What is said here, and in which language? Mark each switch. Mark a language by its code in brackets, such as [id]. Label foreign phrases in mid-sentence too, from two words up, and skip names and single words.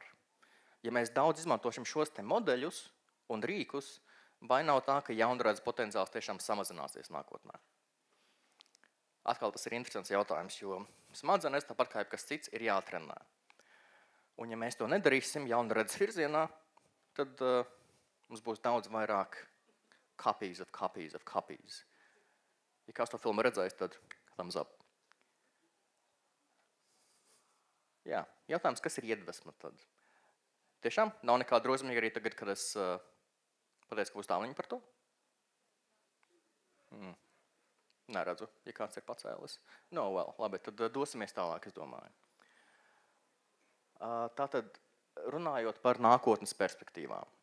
[lv] Ja mēs daudz izmantošam šos te modeļus un rīkus, vai nav tā, ka jaunradas potenciāls tiešām samazināsies nākotnē? Atkal tas ir interesants jautājums, jo smadzenes, tāpat kā jebkas cits, ir jātrenē. Un ja mēs to nedarīsim jaunradas virzienā, tad mums būs daudz vairāk [en] copies of copies of copies. [lv] Ja kāds to filmu redzējis, tad [en] thumbs up. [lv] Jā, jautājums, kas ir iedvesma tad? Tiešām nav nekāda drosmīga arī tagad, kad es pateicu, ka būs tāliņa par to? Neredzu, ja kāds ir pacēlis. [en] No, well, [lv] labi, tad dosimies tālāk, es domāju. Tātad, runājot par nākotnes perspektīvām.